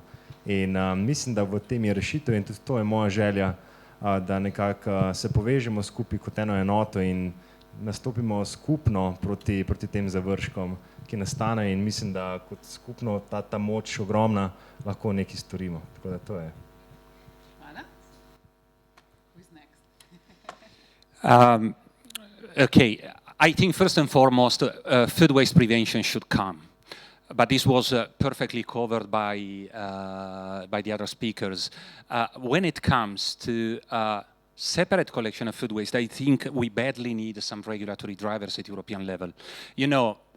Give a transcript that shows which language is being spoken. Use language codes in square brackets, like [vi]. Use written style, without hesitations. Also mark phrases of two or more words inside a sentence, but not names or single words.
[sl] In mislim, da v tem je rešitev, in tudi to je moja želja, da nekako se povežemo skupaj kot eno enoto in nastopimo skupno proti tem završkom, ki nastanejo, in mislim, da kot skupno ta moč ogromna lahko nekaj storimo. Tako da to je. Hvala. [en] Who's next? Okay, I think first and foremost, food waste prevention should come. But this was perfectly covered by the other speakers. When it comes to separate collection of food waste, I think we badly need some regulatory drivers at European level.